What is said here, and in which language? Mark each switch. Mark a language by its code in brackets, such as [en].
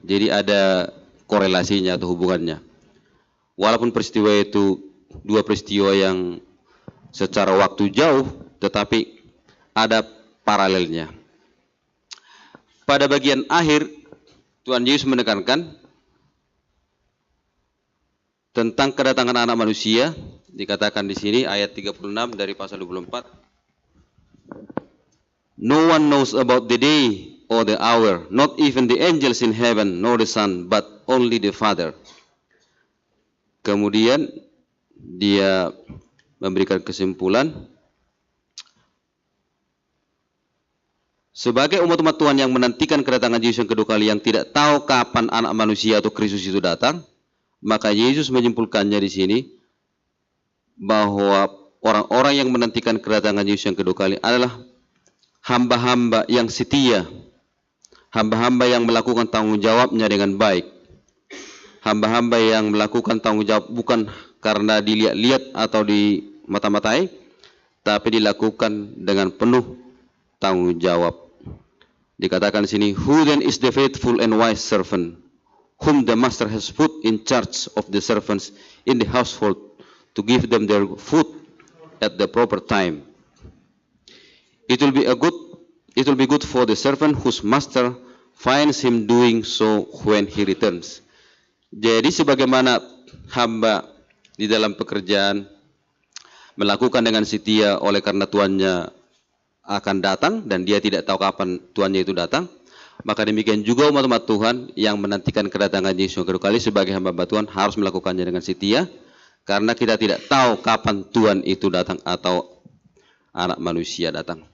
[id] Jadi ada korelasinya atau hubungannya. Walaupun peristiwa itu 2 peristiwa yang secara waktu jauh, tetapi ada paralelnya. Pada bagian akhir Tuhan Yesus menekankan tentang kedatangan anak manusia, dikatakan di sini ayat 36 dari pasal 24. [en] No one knows about the day or the hour, not even the angels in heaven, nor the Son, but only the Father. [id] Kemudian dia memberikan kesimpulan, sebagai umat-umat Tuhan yang menantikan kedatangan Yesus yang kedua kali, yang tidak tahu kapan anak manusia atau Kristus itu datang, maka Yesus menyimpulkannya di sini bahwa orang-orang yang menantikan kedatangan Yesus yang kedua kali adalah hamba-hamba yang setia, hamba-hamba yang melakukan tanggung jawabnya dengan baik, hamba-hamba yang melakukan tanggung jawab bukan karena dilihat-lihat atau dimata-matai, tapi dilakukan dengan penuh tanggung jawab. Dikatakan di sini, [en] who then is the faithful and wise servant, whom the master has put in charge of the servants in the household to give them their food at the proper time. It will be good for the servant whose master finds him doing so when he returns. [id] Jadi sebagaimana hamba di dalam pekerjaan melakukan dengan setia oleh karena tuannya akan datang dan dia tidak tahu kapan tuannya itu datang, maka demikian juga umat-umat Tuhan yang menantikan kedatangan Yesus yang kedua kali sebagai hamba Tuhan harus melakukannya dengan setia, karena kita tidak tahu kapan Tuhan itu datang atau anak manusia datang.